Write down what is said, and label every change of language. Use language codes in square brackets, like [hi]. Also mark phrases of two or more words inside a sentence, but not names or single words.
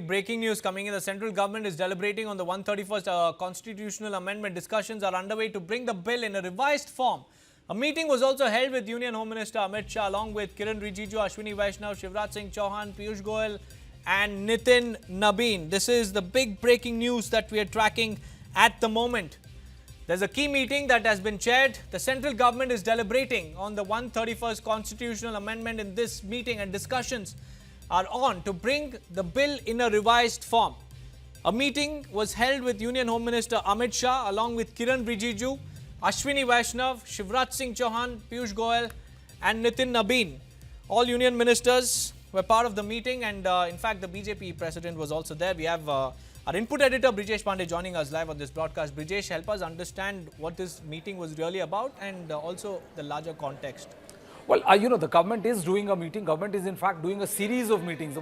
[en] big breaking news coming in. The central government is deliberating on the 131st constitutional amendment. Discussions are underway to bring the bill in a revised form. A meeting was also held with Union Home Minister Amit Shah along with Kiren Rijiju, Ashwini Vaishnaw, Shivraj Singh Chouhan, Piyush Goyal and Nitin Nabin. This is the big breaking news that we are tracking at the moment. There's a key meeting that has been chaired. The central government is deliberating on the 131st constitutional amendment in this meeting, and discussions are on to bring the bill in a revised form. A meeting was held with Union Home Minister Amit Shah along with Kiren Rijiju, Ashwini Vaishnaw, Shivraj Singh Chouhan, Piyush Goyal and Nitin Nabin. All union ministers were part of the meeting, and in fact the BJP president was also there. We have our input editor Brijesh Pandey joining us live on this broadcast. Brijesh, help us understand what this meeting was really about and also the larger context. Well, the government is doing a meeting. Government is in fact doing a series of meetings.